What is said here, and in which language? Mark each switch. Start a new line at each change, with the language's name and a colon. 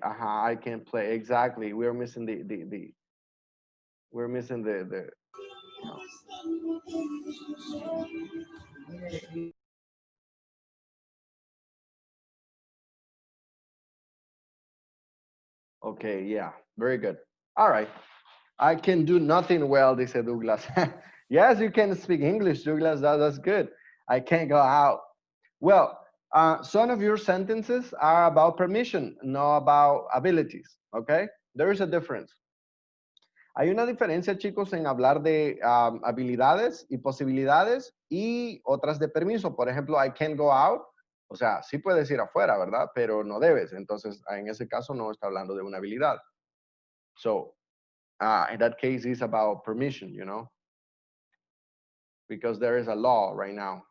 English: I can't play. Exactly. We're missing we're missing the Okay, yeah, very good. All right. I can do nothing well, dice Douglas. Yes, you can speak English, Douglas. That's good. I can't go out. Well, some of your sentences are about permission, not about abilities. Okay? There is a difference.
Spanish: Hay una diferencia, chicos, en hablar de habilidades y posibilidades y otras de permiso. Por ejemplo,
English: I can't go out.
Spanish: O sea, sí puedes ir afuera, ¿verdad? Pero no debes. Entonces, en ese caso no está hablando de una habilidad.
English: So, in that case, it's about permission, you know? Because there is a law right now.